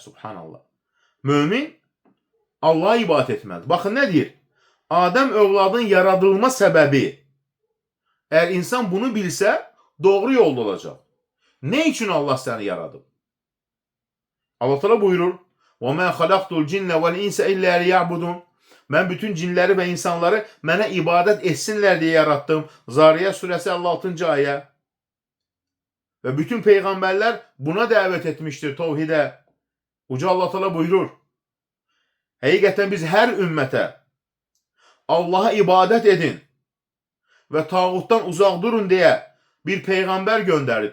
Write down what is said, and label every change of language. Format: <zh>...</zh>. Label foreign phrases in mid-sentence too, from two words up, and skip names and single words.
<az>Subhanallah. Mömin Allah'a ibadət etməlidir. Baxın nə deyir? Adəm övladın yaradılma səbəbi. Əgər insan bunu bilsə, doğru yolda olacaq. Nə üçün Allah səni yaradıb? Allah Teala buyurur:</az> <ar>وَمَا خَلَقْتُ الْجِنَّ وَالْاِنْسَ اِلَّا لِيَعْبُدُونَ.</ar> <az>Mən bütün cinləri və insanları mənə ibadət etsinlər deyə yarattım. Zariyat surəsi 56-cı ayə. Və bütün peyğəmbərlər buna dəvət etmişdir, tevhidə. Uca Allah Teala buyurur: həqiqətən biz hər ümmətə Allaha ibadət edin və tağutdan uzaq durun deyə bir peyğəmbər göndərdi.</az>